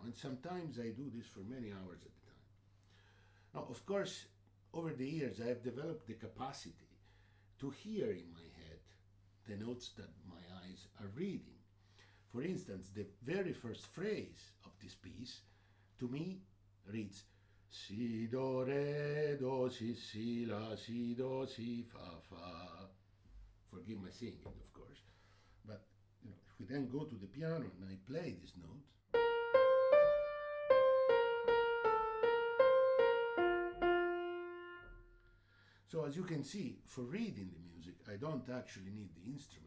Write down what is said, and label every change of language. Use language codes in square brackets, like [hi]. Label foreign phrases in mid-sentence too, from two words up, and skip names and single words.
[en] And sometimes I do this for many hours at a time. Now, of course, over the years I have developed the capacity to hear in my head the notes that my eyes are reading. For instance, the very first phrase of this piece to me reads si, do, re, do, si, la, si, do, si, fa, fa. Forgive my singing, of course, but if we then go to the piano and I play this note, so as you can see, for reading the music, I don't actually need the instrument.